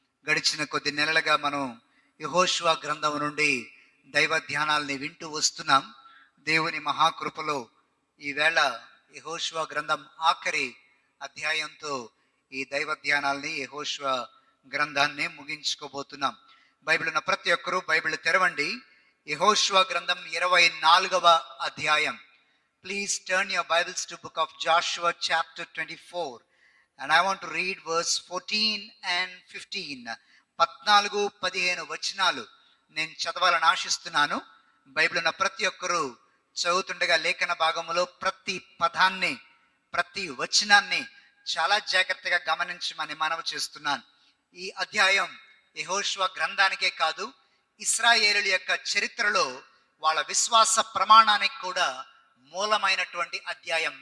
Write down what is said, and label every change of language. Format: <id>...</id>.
<te>గడిచిన కొద్ది నెలలుగా మనం యెహోషువ గ్రంథం నుండి దైవ ధ్యానాల్ని వింటూ వస్తున్నాం. దేవుని మహాకృపలో ఈవేళ యెహోషువ గ్రంథం ఆఖరి అధ్యాయంతో ఈ దైవ ధ్యానాల్ని యెహోషువ గ్రంథాన్ని ముగించుకోబోతున్నాం. బైబిల్ ఉన్న ప్రతి ఒక్కరూ బైబిల్ తెరవండి. యెహోషువ గ్రంథం 24వ అధ్యాయం.</te> <en>Please turn your Bibles to book of Joshua chapter 24 and I want to read verse 14 and 15.</en> <te>14-15 వచనాలు నేను చదవాలని ఆశిస్తున్నాను. బైబిల్ ఉన్న ప్రతి ఒక్కరూ చదువుతుండగా లేఖన భాగంలో ప్రతి పదాన్ని ప్రతి వచనాన్ని చాలా జాగ్రత్తగా గమనించమని మనవి చేస్తున్నాను. ఈ అధ్యాయం యెహోషువ గ్రంథానికే కాదు, ఇశ్రాయేలుల యొక్క చరిత్రలో వాళ్ళ విశ్వాస ప్రమాణానికి కూడా మూలమైనటువంటి అధ్యాయం.</te>